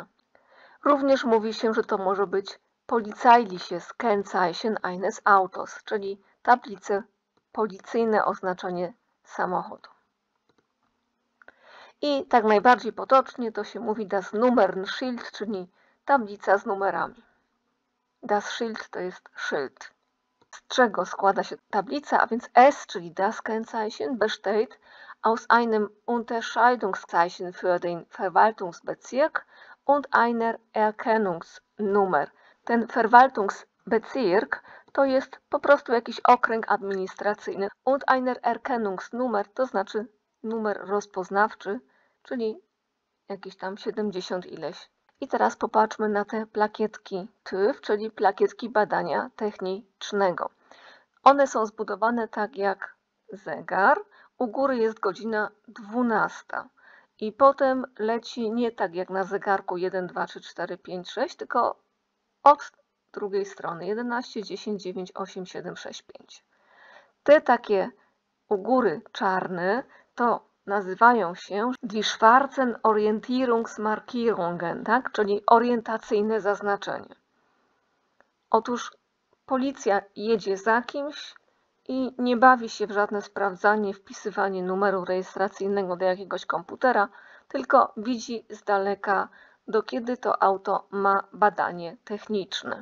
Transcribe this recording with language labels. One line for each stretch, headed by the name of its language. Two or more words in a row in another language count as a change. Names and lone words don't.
Polish: Również mówi się, że to może być
German: Polizeiliches Kennzeichen eines Autos,
Polish: czyli tablice policyjne, oznaczenie samochodu. I tak najbardziej potocznie to się mówi
German: das Nummernschild,
Polish: czyli tablica z numerami.
German: Das Schild
Polish: to jest szyld. Z czego składa się tablica? A więc S, czyli
German: das Kennzeichen, besteht aus einem Unterscheidungszeichen für den Verwaltungsbezirk und einer Erkennungsnummer.
Polish: Ten Verwaltungsbezirk to jest po prostu jakiś okręg administracyjny.
German: Und einer Erkennungsnummer
Polish: to znaczy numer rozpoznawczy, czyli jakieś tam 70 ileś. I teraz popatrzmy na te plakietki TÜV, czyli plakietki badania technicznego. One są zbudowane tak jak zegar. U góry jest godzina 12. I potem leci nie tak jak na zegarku 1, 2, 3, 4, 5, 6, tylko od drugiej strony 11, 10, 9, 8, 7, 6, 5. Te takie u góry czarne to nazywają się
German: die schwarzen Orientierungsmarkierungen,
Polish: tak? Czyli orientacyjne zaznaczenie. Otóż policja jedzie za kimś i nie bawi się w żadne sprawdzanie, wpisywanie numeru rejestracyjnego do jakiegoś komputera, tylko widzi z daleka, do kiedy to auto ma badanie techniczne.